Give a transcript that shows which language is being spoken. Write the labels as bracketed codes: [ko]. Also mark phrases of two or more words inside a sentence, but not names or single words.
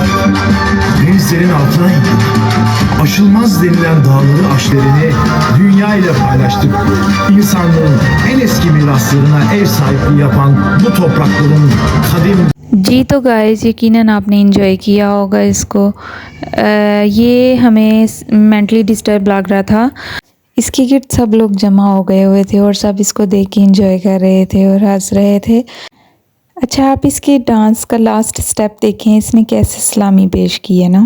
[tr] Denizlerin altına indik. Aşılmaz denilen dağları aşlerini dünya ile paylaştık. İnsanlığın en eski miraslarına ev sahipliği yapan bu toprakların kadim [hi] जी तो गाइस यकीनन आपने इंजॉय किया होगा इसको। ये हमें [en] mentally disturb [hi] लग रहा था। इसके गिर्द सब लोग जमा हो गए हुए थे और सब इसको देख के इंजॉय कर रहे थे और हंस रहे थे। अच्छा, आप इसके डांस का [en] last step [hi] देखें, इसने कैसे सलामी पेश की है ना।